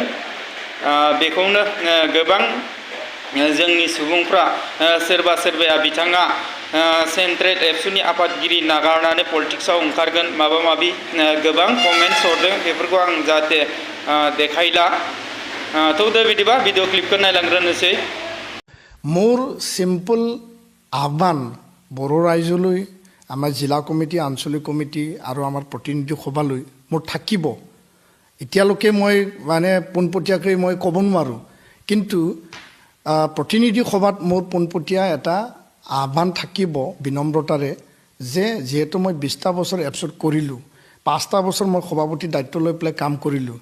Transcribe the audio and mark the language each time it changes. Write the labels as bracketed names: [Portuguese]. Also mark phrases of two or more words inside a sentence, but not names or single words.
[Bodo] बेखौनो गोबां जोंनि सुबुंफ्रा सोरबा सोरबाया बिथाङा सेन्ट्रेल एबसुनि आफादगिरि नागारनानै पलिटिक्सआव ओंखारगोन माबा माबि गोबां कमेन्ट्स हरदों। बेफोरखौ आं जाहाथे देखायला थौदो बिदिबा भिडिअ क्लिपखौ नायलांग्रोनोसै। [Assamese] মোৰ সিম্পল আহ্বান বড়ো ৰাইজলৈ আমাৰ জিলা কমিটি আঞ্চলিক কমিটি আৰু আমাৰ প্ৰতিনিধি সভালৈ মোৰ থাকিব। এতিয়ালৈকে মই মানে পোনপটীয়াকৈ মই ক'ব নোৱাৰোঁ, কিন্তু প্ৰতিনিধি সভাত মোৰ পোনপটীয়া এটা আহ্বান থাকিব বিনম্ৰতাৰে যে যিহেতু মই 20টা বছৰ এবছুত কৰিলোঁ, 5টা বছৰ মই সভাপতি দায়িত্ব লৈ পেলাই কাম কৰিলোঁ।